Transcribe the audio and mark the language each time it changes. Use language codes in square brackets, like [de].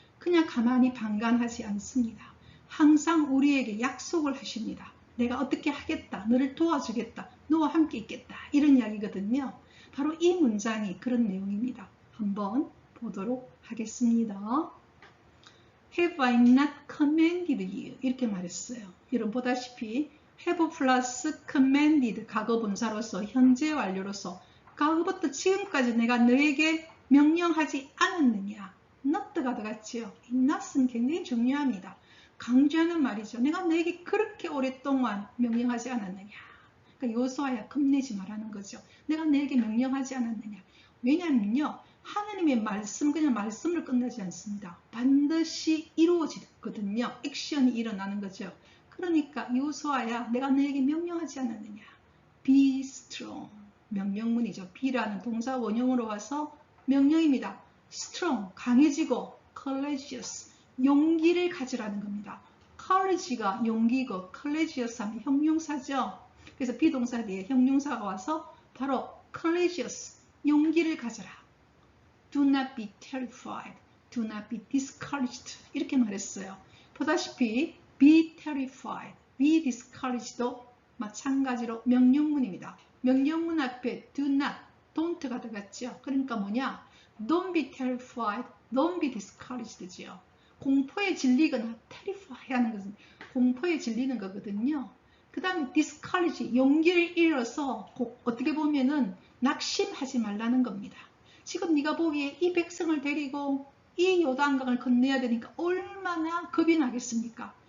[ko] 그냥 가만히 방관하지 않습니다. 항상 우리에게 약속을 하십니다. 내가 어떻게 하겠다. 너를 도와주겠다. 너와 함께 있겠다. 이런 이야기거든요. 바로 이 문장이 그런 내용입니다. 한번 보도록 하겠습니다. [en] Have I not commanded you? [ko] 이렇게 말했어요. 여러분 보다시피 have 플러스 commanded 과거 분사로서 현재 완료로서 과거부터 지금까지 내가 너에게 명령하지 않았느냐. not가 들어갔지요. 이 not은 굉장히 중요합니다. 강조하는 말이죠. 내가 너에게 그렇게 오랫동안 명령하지 않았느냐. 그러니까 요수아야 겁내지 말라는 거죠. 내가 너에게 명령하지 않았느냐. 왜냐하면요. 하나님의 말씀 그냥 말씀을 끝나지 않습니다. 반드시 이루어지거든요. 액션이 일어나는 거죠. 그러니까 요수아야 내가 너에게 명령하지 않았느냐. [en] Be strong. [ko] 명령문이죠. be라는 동사 원형으로 와서 명령입니다. strong, 강해지고 courageous, 용기를 가지라는 겁니다. courage가 용기고 courageous 하면 형용사죠. 그래서 비동사 뒤에 형용사가 와서 바로 courageous, 용기를 가져라. [en] Do not be terrified, do not be discouraged [ko] 이렇게 말했어요. 보다시피 [en] be terrified, be discouraged [ko] 도 마찬가지로 명령문입니다. 명령문 앞에 do not, don't가 들어갔죠. 그러니까 뭐냐? [en] Don't be terrified, don't be discouraged지요. [ko] 공포에 질리거나 terrify 하는 것은 공포에 질리는 거거든요. 그 다음에 discourage, 용기를 잃어서 어떻게 보면은 낙심하지 말라는 겁니다. 지금 네가 보기에 이 백성을 데리고 이 요단강을 건너야 되니까 얼마나 겁이 나겠습니까?